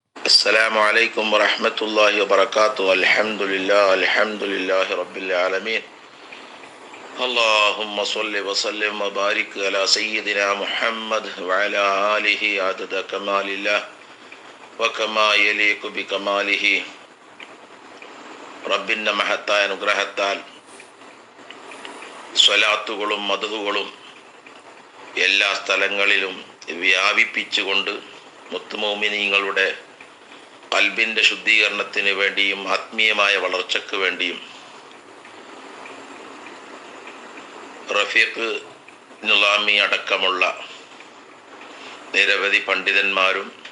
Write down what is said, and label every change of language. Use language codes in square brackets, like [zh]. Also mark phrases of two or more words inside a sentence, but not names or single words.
[ar] السلام عليكم ورحمة الله وبركاته. الحمد لله رب العالمين. اللهم صل وسلم وبارك على سيدنا محمد وعلى آله عدد كمال الله وكما يليق بكماله. [ml] റബ്ബിൻ്റെ മഹത്തായ അനുഗ്രഹത്താൽ സ്വലാത്തുകളും മദ്ഹുകളും എല്ലാ സ്ഥലങ്ങളിലും വ്യാപിപ്പിച്ചുകൊണ്ട് മുത്തുമോമിനീങ്ങളുടെ ഖൽബിൻ്റെ ശുദ്ധീകരണത്തിന് വേണ്ടിയും ആത്മീയമായ വളർച്ചയ്ക്ക് വേണ്ടിയും റഫീഖ് നിളാമി അടക്കമുള്ള നിരവധി പണ്ഡിതന്മാരും